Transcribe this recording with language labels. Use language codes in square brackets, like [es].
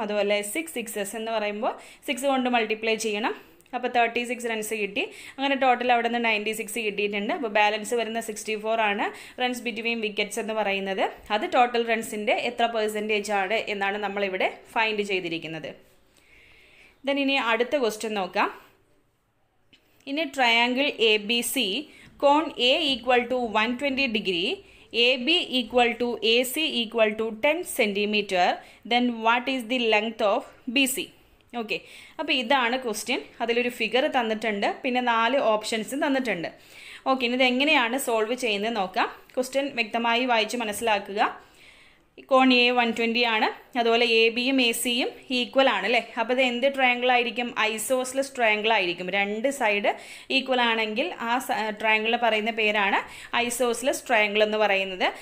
[ml] അതുപോലെ 6 സിക്സസ് എന്ന് പറയുമ്പോൾ 6 കൊണ്ട് മൾട്ടിപ്ലൈ ചെയ്യണം. അപ്പോൾ 36 റൺസ് കിട്ടി. അങ്ങനെ ടോട്ടൽ അവിടെ നിന്ന് 96 കിട്ടിയിട്ടുണ്ട്. അപ്പോൾ ബാലൻസ് വരുന്ന 64 ആണ് റൺസ് ബിറ്റ്വീൻ വിക്കറ്റ്സ് എന്ന് പറയുന്നത്. അത് ടോട്ടൽ റൺസിൻ്റെ എത്ര പെർസെൻറ്റേജ് ആണ് എന്നാണ് നമ്മളിവിടെ ഫൈൻഡ് ചെയ്തിരിക്കുന്നത്. ദെൻ ഇനി അടുത്ത ക്വസ്റ്റ്യൻ നോക്കാം. [en] In a triangle ABC, cone A equal to 120 degree, AB equal to AC equal to 10 centimeter, then what is the length of BC? [ml] Okay, അപ്പോൾ ഇതാണ് ക്വസ്റ്റ്യൻ. അതിലൊരു ഫിഗർ തന്നിട്ടുണ്ട്, പിന്നെ 4 ഓപ്ഷൻസും തന്നിട്ടുണ്ട്. ഓക്കെ, ഇനി ഇത് എങ്ങനെയാണ് സോൾവ് ചെയ്യുന്നത് നോക്കാം. ക്വസ്റ്റ്യൻ വ്യക്തമായി വായിച്ച് മനസ്സിലാക്കുക. കോൺ എ 120 ആണ്, അതുപോലെ എ ബിയും എ സിയും ഈക്വൽ ആണ് അല്ലേ. അപ്പോൾ ഇത് എന്ത് ട്രയാങ്കിൾ ആയിരിക്കും? ഐസോസ്ലസ് ട്രയാങ്കിൾ ആയിരിക്കും. 2 സൈഡ് ഈക്വൽ ആണെങ്കിൽ ആ ട്രയാങ്കിളിന് പറയുന്ന പേരാണ് ഐസോസ്ലസ് ട്രയാങ്കിൾ എന്ന് പറയുന്നത്.